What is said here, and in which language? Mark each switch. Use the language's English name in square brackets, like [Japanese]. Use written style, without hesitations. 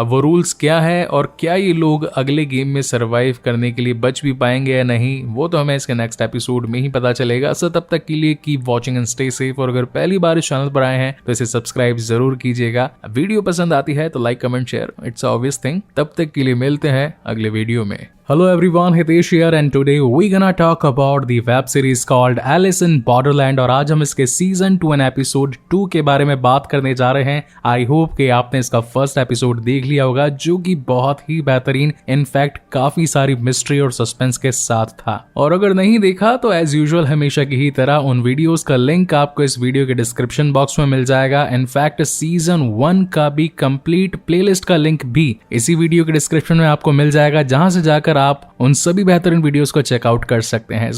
[Hindi] अब वो रूल्स क्या है और क्या ये लोग अगले गेम में सरवाइव करने के लिए बच भी पाएंगे या नहीं, वो तो हमें इसके नेक्स्ट एपिसोड में ही पता चलेगा। सो तब तक के लिए [English] keep watching and stay safe, [Hindi] और अगर पहली बार इस चैनल पर आए हैं तो इसे सब्सक्राइब जरूर कीजिएगा। वीडियो पसंद आती है तो like comment share, [English] It's obvious thing. [Hindi] तब तक के लिए मिलते हैं अगले वीडियो में। [English] Hello everyone, Hitesh here and today we gonna talk about the web series called Alice in Borderland [Hindi] और आज हम इसके सीजन 2 एंड एपिसोड 2 के बारे में बात करने जा रहे हैं। आई होप कि आपने इसका फर्स्ट एपिसोड देख लिया होगा जो कि बहुत ही बेहतरीन, इनफैक्ट काफी सारी मिस्ट्री और सस्पेंस के साथ था। और अगर नहीं देखा तो एज यूजुअल हमेशा की ही तरह उन वीडियोस का लिंक आपको इस वीडियो के डिस्क्रिप्शन बॉक्स में मिल जाएगा। इनफैक्ट सीजन 1 का भी कंप्लीट प्लेलिस्ट का लिंक भी इसी वीडियो के डिस्क्रिप्शन में आपको मिल जाएगा, जहां से जाकर आप उन सभी बेहतरीन वीडियोस को चेकआउट कर सकते हैं।